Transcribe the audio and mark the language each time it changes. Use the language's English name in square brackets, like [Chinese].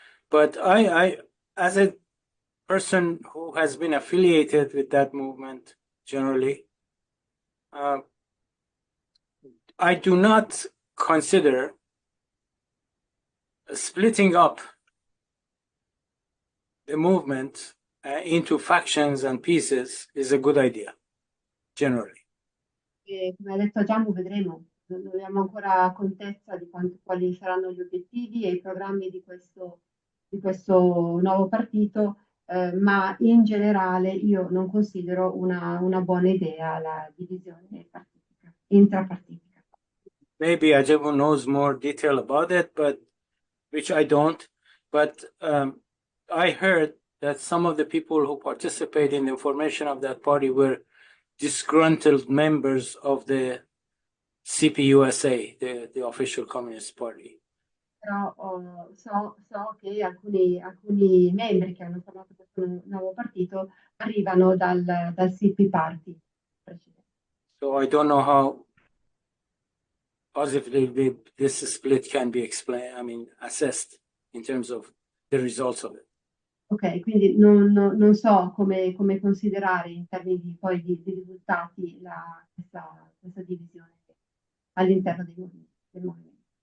[English] But I as a person who has been affiliated with that movement generally, I do not consider splitting up the movement into factions and pieces is a good idea, generally. [Italian] E come ha detto Giammo, vedremo. Non abbiamo ancora contezza di quali saranno gli obiettivi e i programmi di questo nuovo partito, ma in generale io non considero una buona idea la divisione partitica, intrapartitica. [English] Maybe Ajabu knows more detail about it, but which I don't. But I heard that some of the people who participate in the formation of that party were disgruntled members of the CPUSA, the official Communist Party. [Italian] Però so che alcuni membri che hanno formato questo nuovo partito arrivano dal CP Party precedente. [English] So I don't know how positively this split can be assessed in terms of the results of it. [Italian] Ok, quindi non so come considerare in termini poi di risultati questa divisione all'interno del movimento.